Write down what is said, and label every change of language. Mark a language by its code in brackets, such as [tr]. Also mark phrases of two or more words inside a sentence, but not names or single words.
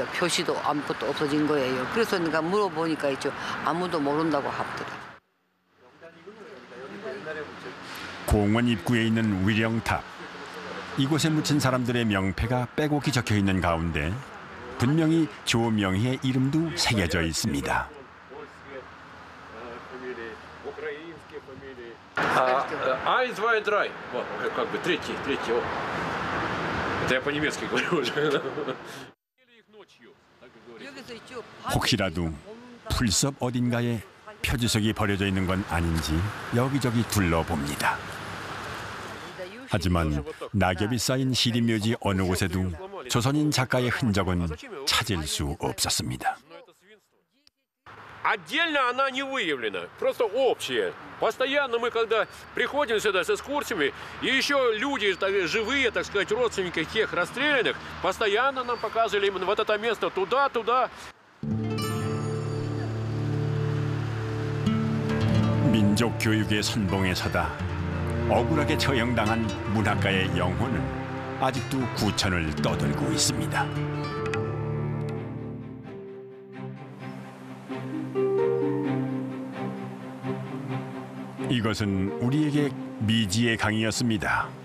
[ko] 표시도 아무것도 없어진 거예요. 그래서 내가 물어보니까 있죠. 아무도 모른다고 하더라고요. 공원 입구에 있는 위령탑. 이곳에 묻힌 사람들의 명패가 빼곡히 적혀 있는 가운데 분명히 조명희의 이름도 새겨져 있습니다. [de] Ein, zwei, drei. [ru] Вот, как бы третий. Это я по-немецки говорю уже. [ko] 혹시라도 풀숲 어딘가에 표지석이 버려져 있는 건 아닌지 여기저기 둘러봅니다. 하지만 낙엽이 쌓인 시립묘지 어느 곳에도 조선인 작가의 흔적은 찾을 수 없었습니다. [ru] Отдельно она не выявлена, просто общая. Постоянно мы, когда приходим сюда с экскурсиями, и еще люди живые, так сказать, родственники тех расстрелянных, постоянно нам показывали именно вот это место туда. [ko] 민족 교육의 선봉에 서다 억울하게 처형당한 문학가의 영혼은 아직도 구천을 떠돌고 있습니다. 이것은 우리에게 미지의 강이었습니다.